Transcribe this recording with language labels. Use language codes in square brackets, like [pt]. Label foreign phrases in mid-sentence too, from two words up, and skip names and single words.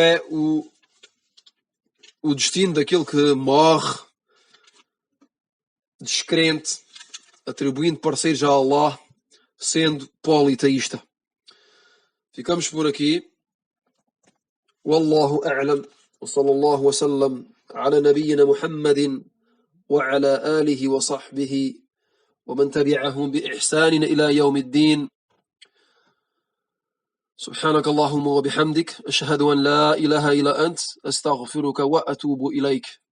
[pt] o destino daquele que morre descrente, atribuindo parceiros a Allah, sendo politeísta. Ficamos por aqui. [ar] والله أعلم. وصلى الله وسلم على نبينا محمد وعلى آله وصحبه ومن تبعهم بإحسان إلى يوم الدين. سبحانك اللهم وبحمدك أشهد أن لا إله إلا أنت أستغفرك وأتوب إليك.